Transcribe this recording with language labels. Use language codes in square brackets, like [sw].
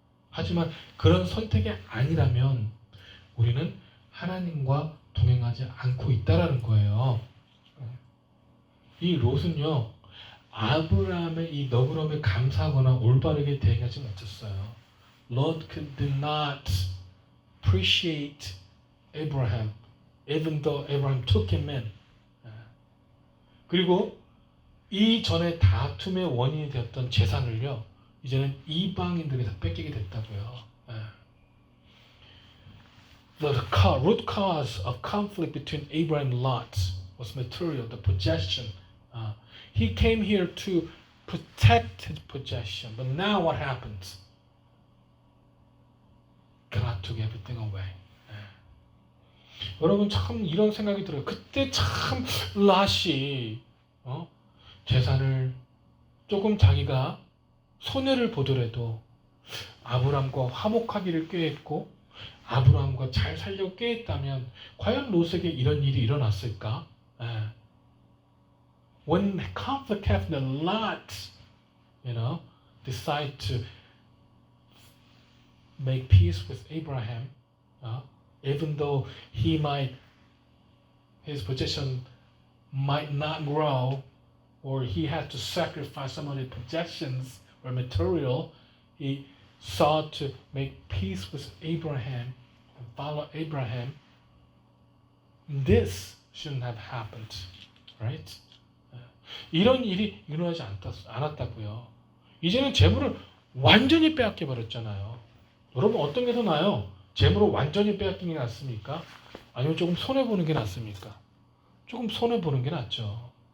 [ko] 하지만 그런 선택이 아니라면 우리는 하나님과 동행하지 않고 있다라는 거예요. 이 롯은요 아브라함의 이 너그러움에 감사하거나 올바르게 대응하지 못했어요. [en] Lot did not appreciate Abraham, even though Abraham took him in. [ko] 그리고 이 전에 다툼의 원인이 되었던 재산을요, 이제는 이방인들이 다 뺏기게 됐다고요. [en] The root cause of conflict between Abraham and Lot was material, the possession. He came here to protect his possession, but now what happens? God took everything away. [ko] 여러분 참 이런 생각이 들어요. 그때 참 랏이 재산을 조금 자기가 손해를 보더라도 아브람과 화목하기를 꾀했고 아브람과 잘 살려고 꾀했다면 과연 롯에게 이런 일이 일어났을까? [en] When conflict happened, Lot, decide to make peace with Abraham, even though his possession might not grow, or he had to sacrifice some of his possessions or material, he sought to make peace with Abraham and follow Abraham. This shouldn't have happened, right? [ko] 이런 일이 일어나지 않았다고요. 이제는 재물을 완전히 빼앗겨 버렸잖아요. 여러분 어떤 게 더 나아요? 재물을 완전히 빼앗기는 게 낫습니까? 아니면 조금 손해 보는 게 낫습니까? 조금 손해 보는 게 낫죠.